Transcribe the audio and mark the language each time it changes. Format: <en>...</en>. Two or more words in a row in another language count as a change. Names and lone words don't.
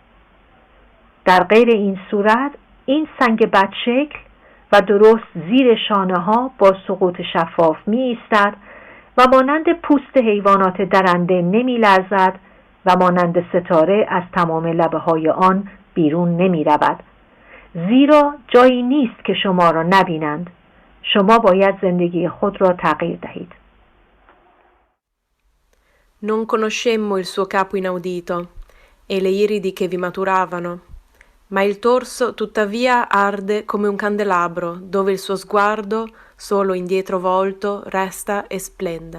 <fa>در غیر این صورت این سنگ بدشکل و درست زیر شانه ها با سقوط شفاف می ایستد و مانند پوست حیوانات درنده نمی لرزد و مانند ستاره از تمام لبه های آن بیرون نمی رود. زیرا جایی نیست که شما را نبینند. شما باید زندگی خود را تغییر دهید.</fa> <it>Non conoscemmo il suo capo inaudito e le iridi che vi maturavano, ma il torso tuttavia arde come un candelabro dove il suo sguardo, solo indietro volto, resta e splende.</it>